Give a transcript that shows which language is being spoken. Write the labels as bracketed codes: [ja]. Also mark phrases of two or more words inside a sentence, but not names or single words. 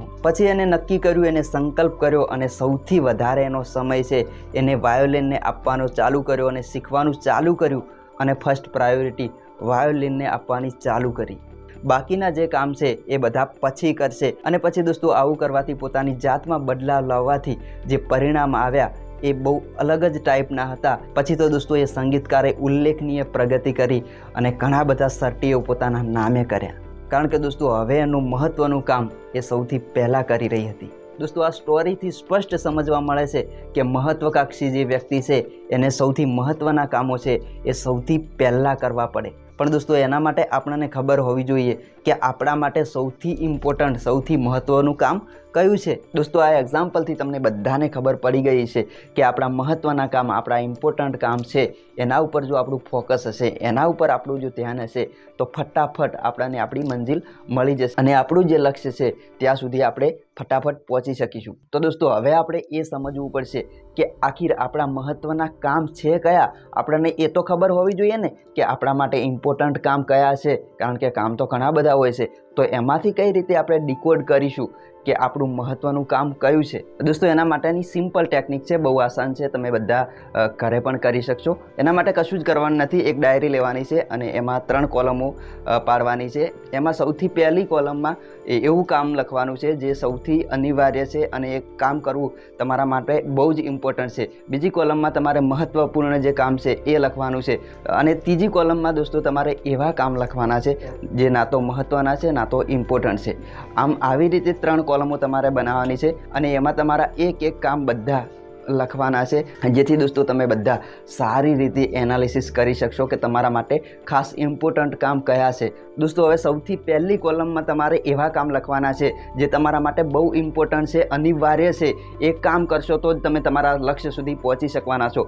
[gu] પછી એને નક્કી કર્યું, એને સંકલ્પ કર્યો અને સૌથી વધારે એનો સમય છે એને વાયોલિનને આપવાનો ચાલુ કર્યો અને શીખવાનું ચાલુ કર્યું અને [en] first priority [gu] વાયોલિનને આપવાની ચાલુ કરી। બાકીના જે કામ છે એ બધા પછી કરશે। અને પછી દોસ્તો આવું કરવાથી પોતાની જાતમાં બદલાવ લાવવાથી જે પરિણામ આવ્યા એ બહુ અલગ જ ટાઈપના હતા। પછી તો દોસ્તો એ સંગીતકારે ઉલ્લેખનીય પ્રગતિ કરી અને ઘણા બધા સર્ટીઓ પોતાના નામે કર્યા। કારણ કે દોસ્તો હવે એનું મહત્વનું કામ એ સૌથી પહેલા કરી રહી હતી। દોસ્તો આ સ્ટોરી થી સ્પષ્ટ સમજવા મળે છે કે મહત્વાકાંક્ષી જે વ્યક્તિ છે એને સૌથી મહત્વના કામો છે એ સૌથી પહેલા કરવા પડે। પણ દોસ્તો એના માટે આપણે ખબર હોવી જોઈએ કે આપણા માટે સૌથી ઇમ્પોર્ટન્ટ, સૌથી મહત્વનું કામ કયું છે। દોસ્તો આ એક્ઝામ્પલ થી તમને બધાને ખબર પડી ગઈ છે કે આપણા મહત્વના કામ, આપણા ઇમ્પોર્ટન્ટ કામ છે એના ઉપર જો આપણું ફોકસ હશે, એના ઉપર આપણું જો ધ્યાન હશે તો ફટાફટ આપણાને આપણી મંજિલ મળી જશે અને આપણું જે લક્ષ્ય છે ત્યાં સુધી આપણે ફટાફટ પહોંચી શકીશું। તો દોસ્તો હવે આપણે એ સમજવું પડશે કે આખિર આપણા મહત્વના કામ છે કયા। આપણાને એ તો ખબર હોવી જોઈએ ને કે આપણા માટે ઇમ્પોર્ટન્ટ કામ કયા છે, કારણ કે કામ તો ઘણા બધા હોય છે। તો એમાંથી કઈ રીતે આપણે ડિકોડ કરીશું કે આપણું મહત્વનું કામ કયું છે। દોસ્તો એના માટેની [en] simple technique [gu] છે, બહુ આસાન છે, તમે બધા ઘરે પણ કરી શકશો। એના માટે કશું જ કરવાનું નથી। એક ડાયરી લેવાની છે અને એમાં 3 કોલમો પાડવાની છે। એમાં સૌથી પહેલી કોલમમાં એવું કામ લખવાનું છે જે સૌથી અનિવાર્ય છે અને એ કામ કરવું તમારા માટે બહુ જ ઇમ્પોર્ટન્ટ છે। બીજી કોલમમાં તમારે મહત્વપૂર્ણ જે કામ છે એ લખવાનું છે અને તીજી કોલમમાં દોસ્તો તમારે એવા કામ લખવાના છે જે ના તો મહત્વના છે ના તો ઇમ્પોર્ટન્ટ છે। આમ આવી રીતે 3 કોલમો તમારે બનાવવાની છે અને એમાં તમારા એક એક કામ બધા લખવાના છે, જેથી દોસ્તો તમે બધા સારી રીતે એનાલિસિસ કરી શકશો કે તમારા માટે ખાસ ઇમ્પોર્ટન્ટ કામ કયા છે. દોસ્તો હવે સૌથી પહેલી કોલમમાં તમારે એવા કામ લખવાના છે જે તમારા માટે બહુ ઇમ્પોર્ટન્ટ છે, અનિવાર્ય છે. એ કામ કરશો તો જ તમે તમારા લક્ષ્ય સુધી પહોંચી શકવાના છો.